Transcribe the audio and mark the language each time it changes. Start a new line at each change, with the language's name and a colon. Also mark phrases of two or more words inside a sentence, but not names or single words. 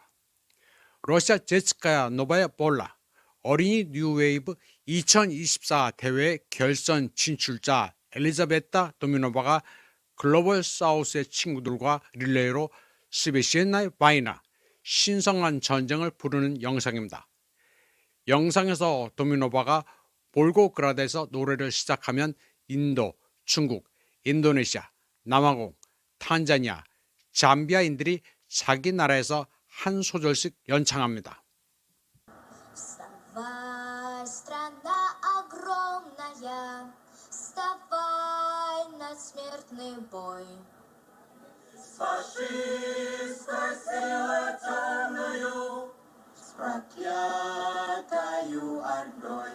Korean: 러시아 제츠카야 노바야 볼라 어린이 뉴웨이브 2024 대회 결선 진출자 엘리자베타 도미노바가 글로벌 사우스의 친구들과 릴레이로 스베시엔나의 바이나 신성한 전쟁을 부르는 영상입니다. 영상에서 도미노바가 볼고그라드에서 노래를 시작하면 인도, 중국, 인도네시아, 남아공, 탄자니아, 잠비아인들이 자기 나라에서 한 소절씩 연창합니다.
Russian: Вставай, страна огромная, вставай на смертный бой. С фашистской силой темною, с проклятою ордой.